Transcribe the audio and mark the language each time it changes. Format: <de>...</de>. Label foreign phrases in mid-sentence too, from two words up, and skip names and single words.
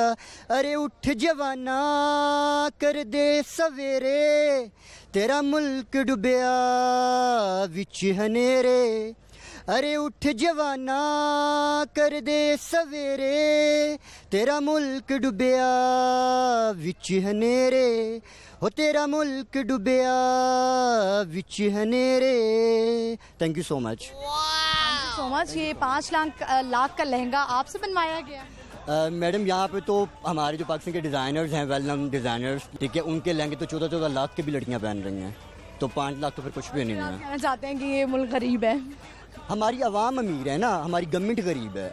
<pa>ارے اٹھ جواناں کر دے سویرے، تیرا ملک ڈبیا وچ ہنیرے. ارے اٹھ جواناں کر دے سویرے، تیرا ملک ڈبیا وچ ہنیرے. ہو تیرا ملک ڈبیا وچ ہنیرے.</pa> <en>Thank you so much. So much.</en> <ur>یہ 5 لاکھ کا لہنگا آپ سے بنوایا گیا? میڈم یہاں پہ تو ہمارے جو پاکستان کے ڈیزائنرز ہیں,</ur> <en>well known designers,</en> <ur>ٹھیک ہے، ان کے لہنگے تو 14-14 لاکھ کے بھی لڑکیاں پہن رہی ہیں، تو 5 لاکھ تو پھر کچھ بھی نہیں ہے. کہنا چاہتے ہیں کہ یہ ملک غریب ہے? ہماری عوام امیر ہے نا، ہماری گورنمنٹ غریب ہے.</ur>